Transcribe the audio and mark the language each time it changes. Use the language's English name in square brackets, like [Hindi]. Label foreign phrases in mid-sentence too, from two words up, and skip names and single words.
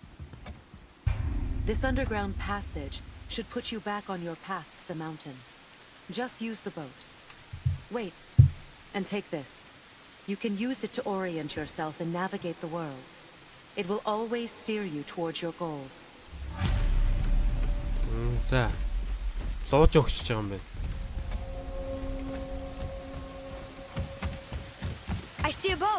[English] This underground passage should put you back on your path to the mountain. Just use the boat. Wait, and take this. You can use it to orient yourself and navigate the world. It will always steer you towards your goals. [Mongolian] За. Лууж өгч байгаа юм байна. [English] I see a boat.